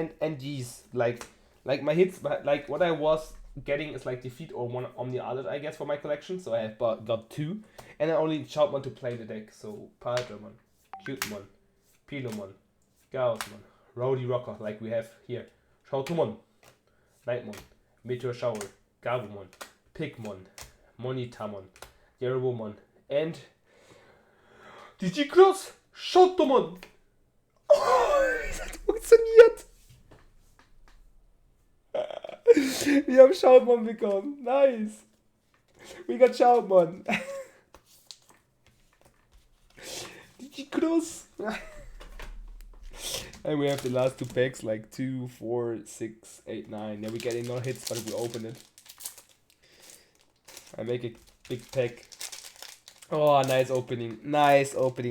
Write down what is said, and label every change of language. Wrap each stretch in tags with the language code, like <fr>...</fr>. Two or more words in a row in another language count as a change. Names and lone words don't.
<en>And these, like my hits, like what I was getting is like Defeat or one Omni Alert, I guess, for my collection. So I have got 2. And I only Shoutmon to play the deck. So Paradramon, Cutemon, Pilomon, Gaussmon, Rowdy Rocker, like we have here. Shoutumon, Nightmon, Meteor Shower, Gabumon, Pigmon, Monitamon, Yerobomon, and Digicross Shoutumon.</en> <de>Oh, das hat funktioniert. Wir haben Shoutmon bekommen.</de> <en>Nice. We got Shoutmon. Digicross. And we have the last 2 packs, like 2, 4, 6, 8, 9. Yeah, we're getting no hits, but we open it. I make a big pack. Oh, nice opening. Nice opening.</en>